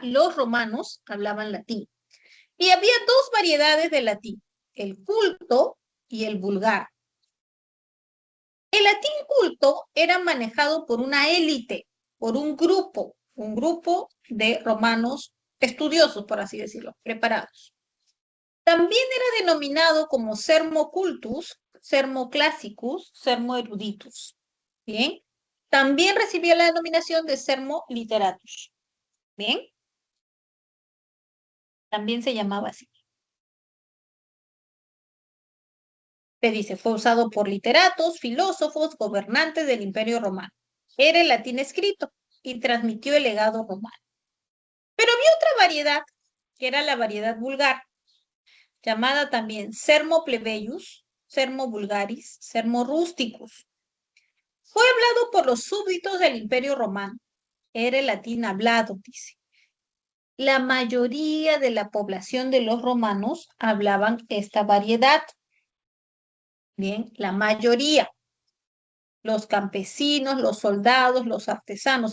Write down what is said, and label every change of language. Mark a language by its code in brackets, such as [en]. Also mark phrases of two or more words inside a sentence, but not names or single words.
[es] Los romanos hablaban latín. Y había dos variedades de latín, el culto y el vulgar. El latín culto era manejado por una élite, por un grupo de romanos estudiosos, por así decirlo, preparados. También era denominado como [la] sermo cultus, sermo classicus, sermo eruditus. [es] Bien. También recibía la denominación de [la] sermo literatus. [es] Bien. También se llamaba así. Se dice, fue usado por literatos, filósofos, gobernantes del Imperio Romano. Era el latín escrito y transmitió el legado romano. Pero había otra variedad, que era la variedad vulgar, llamada también [la] sermo plebeius, sermo vulgaris, sermo rusticus. [es] Fue hablado por los súbditos del Imperio Romano. Era el latín hablado, dice. La mayoría de la población de los romanos hablaban esta variedad. Bien, la mayoría. Los campesinos, los soldados, los artesanos.